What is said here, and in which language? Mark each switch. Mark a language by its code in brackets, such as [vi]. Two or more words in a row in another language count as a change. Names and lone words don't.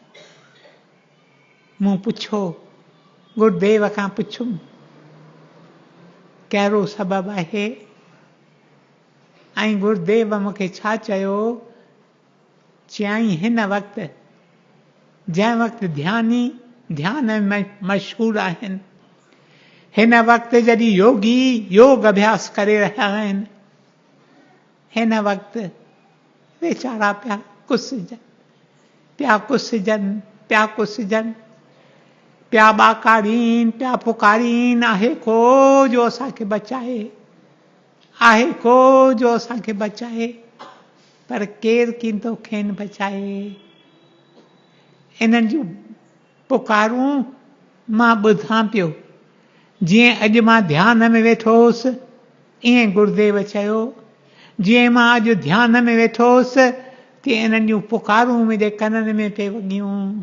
[sd] मूं पुछो, गुरुदेव खां पुछुमि कहिड़ो सबबु आहे, ऐं गुरुदेव मूंखे छा चयो, चयाईं हिन वक़्तु जंहिं वक़्तु ध्यान में मशहूरु आहिनि, हिन वक़्तु जॾहिं योगी योग अभ्यास करे रहिया आहिनि, हिन वक़्तु वीचारा पिया कुसिजनि, पिया कुसिजनि, पिया कुसिजनि, पिया ॿाकारीन, पिया पुकारीन, आहे को जो असांखे बचाए, आहे को जो असांखे बचाए, पर केरु कींदो खेनि बचाए। इन्हनि जूं पुकारूं मां ॿुधां पियो, जीअं अॼु मां ध्यान में वेठो हुउसि, ईअं गुरुदेव चयो, जीअं मां अॼु ध्यान में वेठो हुउसि, तीअं इन्हनि जूं पुकारूं मुंहिंजे कननि में पे वॻियूं।